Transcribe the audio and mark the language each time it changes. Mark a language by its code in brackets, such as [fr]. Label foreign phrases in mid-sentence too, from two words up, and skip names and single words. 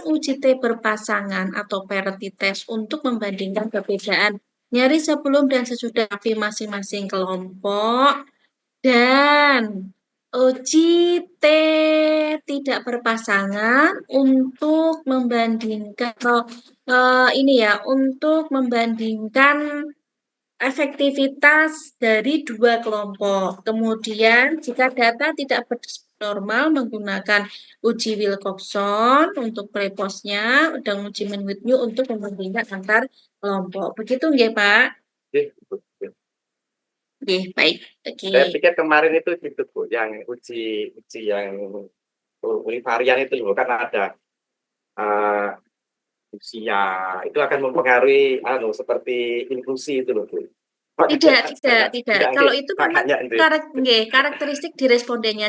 [id] uji T berpasangan atau [en] parity test [id] untuk membandingkan perbedaan nyeri sebelum dan sesudah masing-masing kelompok, dan uji T tidak berpasangan untuk membandingkan untuk membandingkan efektivitas dari 2 kelompok. Kemudian jika data tidak normal menggunakan uji Wilcoxon untuk preposnya dan uji Mann-Whitney untuk membandingkan antar kelompok. Begitu nggih, Pak? Nggih, baik. Oke. Saya pikir kemarin itu gitu Bu, yang uji yang univarian itu Bu, kan ada usia itu akan mempengaruhi seperti inklusi itu loh Bu. Tidak. Kalau itu memang karakteristik di respondennya.